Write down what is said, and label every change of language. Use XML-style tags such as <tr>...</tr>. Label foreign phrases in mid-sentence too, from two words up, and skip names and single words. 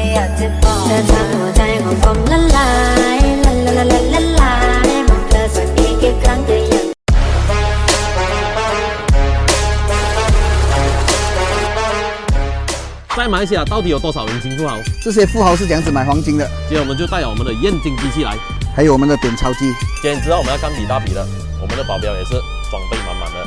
<th>เจ็บปอดเธอทำหัวใจของผมละลายละละละละละลายมองเธอสักอีกกี่ครั้งก็ยัง</th> <zh>在马来西亚到底有多少人金富豪？这些富豪是怎样子买黄金的？今天我们就带了我们的验金机器来，还有我们的点钞机。今天知道我们要干笔大笔了，我们的保镖也是装备满满的。</zh>